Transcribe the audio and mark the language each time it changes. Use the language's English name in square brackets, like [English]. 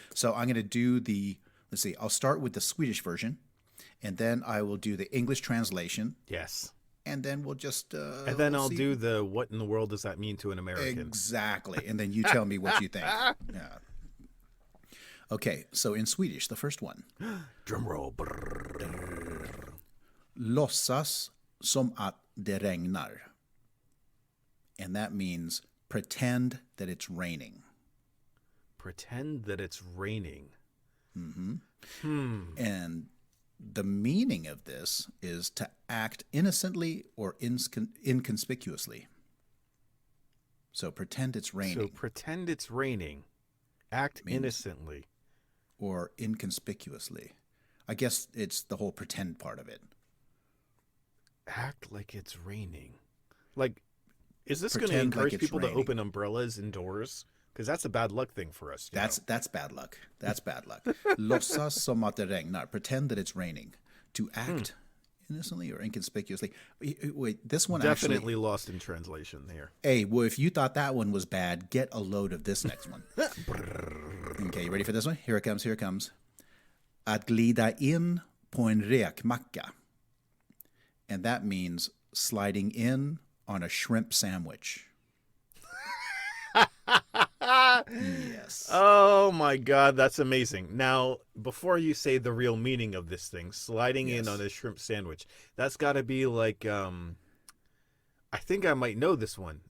[English] So I'm gonna do the. Let's see. I'll start with the Swedish version, and then I will do the English translation. Yes. And then we'll just. And then I'll do the what in the world does that mean to an American? Exactly. And then you tell me what you think. Yeah. Okay. So in Swedish, the first one. Drum roll. [Swedish] Låtsas som att det regnar. [English] And that means pretend that it's raining. Pretend that it's raining. Mm-hmm. And the meaning of this is to act innocently or inconspicuously. So pretend it's raining. Act innocently. Or inconspicuously. I guess it's the whole pretend part of it. Act like it's raining. Like, is this going to encourage people to open umbrellas indoors? Because that's a bad luck thing for us. That's bad luck. That's bad luck. [Swedish] Låtsas som att det regnar. [English] Pretend that it's raining. To act innocently or inconspicuously. Wait, this one definitely lost in translation here. Hey, well, if you thought that one was bad, get a load of this next one. Okay, you ready for this one? Here it comes. [Swedish] Att glida in på en räkmacka. [English] And that means sliding in on a shrimp sandwich. Yes. Oh my God, that's amazing. Now, before you say the real meaning of this thing, sliding in on a shrimp sandwich, that's got to be like, I think I might know this one.